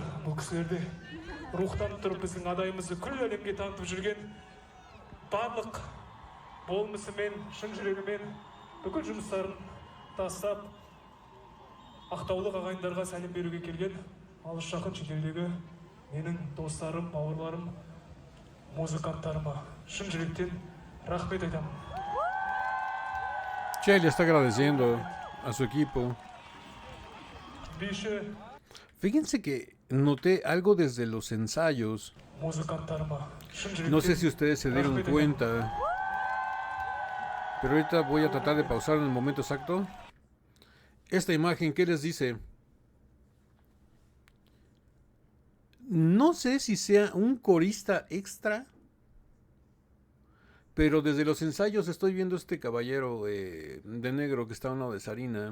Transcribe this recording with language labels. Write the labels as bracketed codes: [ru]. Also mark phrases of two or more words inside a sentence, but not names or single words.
[kk] Бұл кісілерде рухтанып тұрып біздің Адайымызды күллі әлемге танытып жүрген барлық болмысымен, шын жүрегімен бүкіл жұмыстарын тастап ақтаулық ағайындарға сәлем беруге келген алыс жақын шетелдегі менің достарым, бауырларым, музыканттарыма шын жүректен рахмет айтамын. [es] Che le está agradeciendo a su equipo. [kk] Биші [es] Fíjense que noté algo desde los ensayos. [kk] музыканттарыма шын жүректен [es] No sé si ustedes se dieron [kk] рахмет айтамын. [es] cuenta, pero ahorita voy a tratar de pausar en el momento exacto. Esta imagen, ¿qué les dice? No sé si sea un corista extra, pero desde los ensayos estoy viendo este caballero de negro que está a un lado de Sarina.